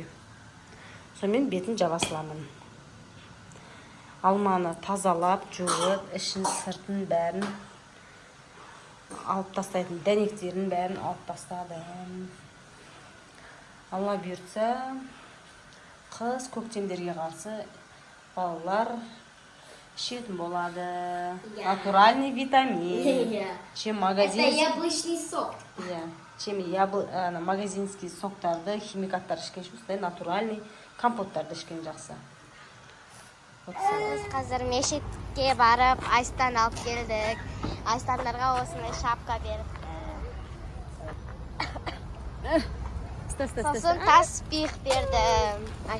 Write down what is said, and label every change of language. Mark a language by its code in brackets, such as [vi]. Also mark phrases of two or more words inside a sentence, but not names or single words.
[kk] Сонымен бетін жаба саламын. Алманы тазалап, жуып, ішін, сыртын бәрін алып тастайтын, дәнектерін бәрін алып тастадым. Алла бұйыртса, қыс көктемдерге қарсы балалар ішетін болады. [ru] Натуральный витамин. Чем магазин... Это яблочный сок. Чем магазинский [kk] соктарды, химикаттар ішкен шустай, натуральный компоттарды ішкен жақсы. Біз қазір мешітке барып, Айстан алып келдік. Айстандарға осындай шапка бердік. Сосын таспих бердім.